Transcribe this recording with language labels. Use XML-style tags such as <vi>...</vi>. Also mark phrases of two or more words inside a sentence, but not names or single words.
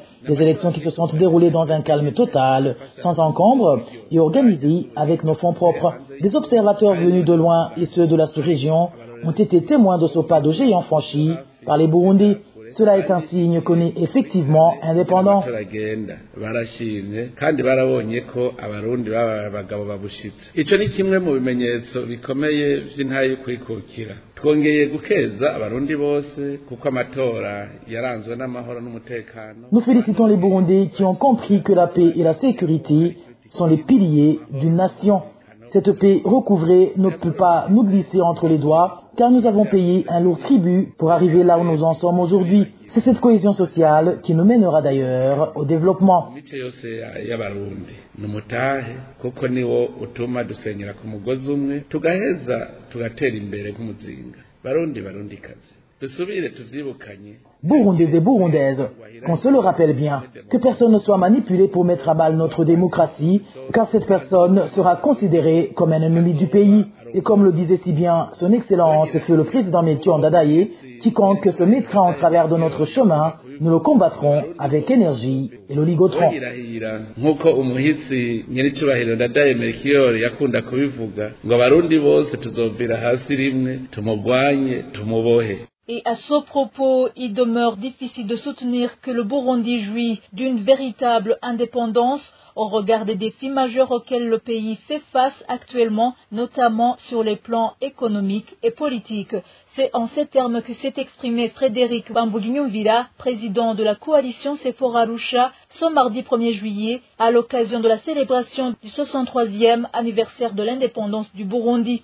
<fr>Des élections qui se sont déroulées dans un calme total, sans encombre et organisées avec nos fonds propres. Des observateurs venus de loin et ceux de la sous-région ont été témoins de ce pas de géant franchi par les Burundais. Cela est un signe qu'on est effectivement indépendant.</fr> <rn>barashimye kandi barabonye ko abarundi baba abagabo babushitse. Ico ni kimwe mu bimenyetso bikomeye vy'intaye kwikukira. Twongeye gukeza abarundi bose kuko amatora yaranzwe n'amahoro n'umutekano.</rn> <fr>Nous félicitons les Burundais qui ont compris que la paix et la sécurité sont les piliers d'une nation. Cette paix recouvrée ne peut pas nous glisser entre les doigts car nous avons payé un lourd tribut pour arriver là où nous en sommes aujourd'hui. C'est cette cohésion sociale qui nous mènera d'ailleurs au développement.</fr> <rn>Numutahe kuko niwo utuma dusenyera ku mugozi umwe tugaheza tugatera imbere nk'umuzinga. Barundi kazi. Dusubire tuvyibukanye.</rn> <fr>Burundais et Burundaises, qu'on se le rappelle bien, que personne ne soit manipulé pour mettre à mal notre démocratie, car cette personne sera considérée comme un ennemi du pays. Et comme le disait si bien son Excellence feu le président Melchior Ndadaye, quiconque se mettra en travers de notre chemin, nous le combattrons avec énergie et l'oligotron.</fr> <rn>Nkuko umuhisi nyiricubahiro Ndadaye Melchior yakunda kubivuga ngo abarundi bose tuzovira hasi rimwe tumugwanye tumubohe.</rn> <fr>Et à ce propos, il demeure difficile de soutenir que le Burundi jouit d'une véritable indépendance au regard des défis majeurs auxquels le pays fait face actuellement, notamment sur les plans économiques et politiques. C'est en ces termes que s'est exprimé Frédéric Bambougnyumvila, président de la coalition Sefor Arusha, ce mardi 1er juillet, à l'occasion de la célébration du 63e anniversaire de l'indépendance du Burundi.</fr>